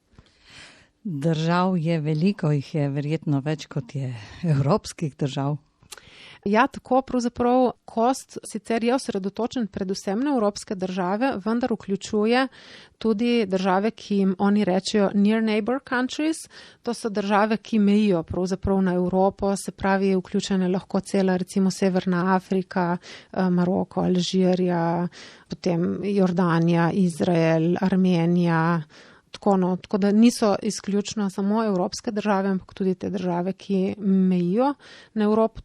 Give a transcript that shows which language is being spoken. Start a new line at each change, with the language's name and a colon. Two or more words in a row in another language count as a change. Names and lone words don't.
Slovenian: Držav je veliko, jih je verjetno več kot je evropskih držav. Ja, tako pravzaprav kost sicer je osredotočen predvsem na evropske države, vendar vključuje tudi države, ki jim oni rečejo
English: near neighbor countries.
Slovenian: To so države, ki mejijo pravzaprav na Evropo, se pravi vključene lahko cela recimo Severna Afrika, Maroko, Alžirija, potem Jordanija, Izrael, Armenija. Tako da niso izključno samo evropske države, ampak tudi te države, ki mejijo na Evropo.